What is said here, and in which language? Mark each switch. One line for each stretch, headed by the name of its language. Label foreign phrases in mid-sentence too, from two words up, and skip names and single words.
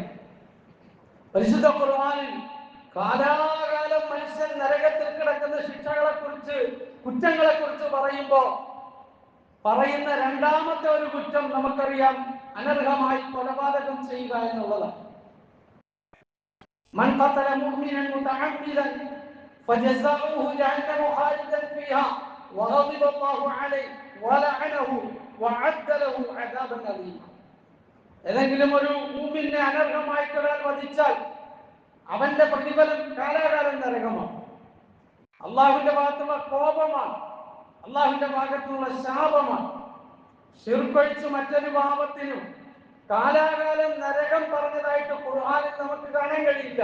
Malayalam: പരിശുദ്ധ ഖുർആനിൽ കാലാകാലം മനുഷ്യൻ നരകത്തിൽ കിടക്കുന്ന ശിക്ഷകളെ കുറിച്ച്, കുറ്റങ്ങളെ കുറിച്ച് പറയുന്ന രണ്ടാമത്തെ ഒരു കുറ്റം നമുക്കറിയാം, അനർഹമായി കൊലപാതകം ചെയ്യുക എന്നുള്ളതാണ്.
Arabic: من قتل مؤمنا متعمدا فجزاؤه جهنم خالدا فيها وغضب الله عليه ولعنه وعد له عذابا أليما.
Malayalam: ഏതെങ്കിലും ഒരു മുഅ്മിനെ അനർഹമായിട്ട് ഒരാൾ വധിച്ചാൽ അവന്റെ പ്രതിഫലം കാലാകാലം നരകമാണ്. അള്ളാഹുവിന്റെ ഭാഗത്തുള്ള കോപമാണ്, അള്ളാഹുവിന്റെ ഭാഗത്തുള്ള ശാപമാണ്. ശിർക്കൊഴിച്ച് മറ്റൊരു പാപത്തിനും കാലാകാലം നരകം പറഞ്ഞതായിട്ട് ഖുർആനിൽ നമുക്ക് കാണാൻ കഴിയില്ല.